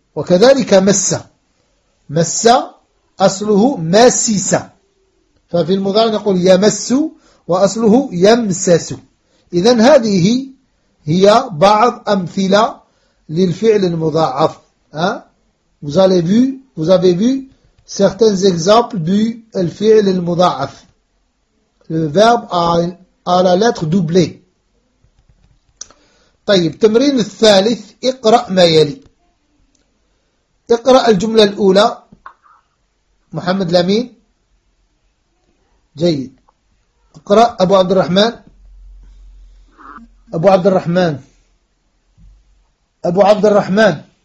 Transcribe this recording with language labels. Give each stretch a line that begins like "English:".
Arabic: وكذلك مس، مس أصله ماسس. ففي المضارع نقول يمس وأصله يمسس. إذن هذه هي بعض أمثلة للفعل المضاعف.
French: Vous avez vu, certains exemples du al-fi'l al-muda'af. Le verbe a la lettre doublée.
Arabic: طيب تمرين الثالث اقرأ ما يلي. اقرأ الجملة الأولى. محمد لامين. جيد. اقرأ أبو عبد الرحمن. أبو عبد الرحمن. أبو عبد الرحمن.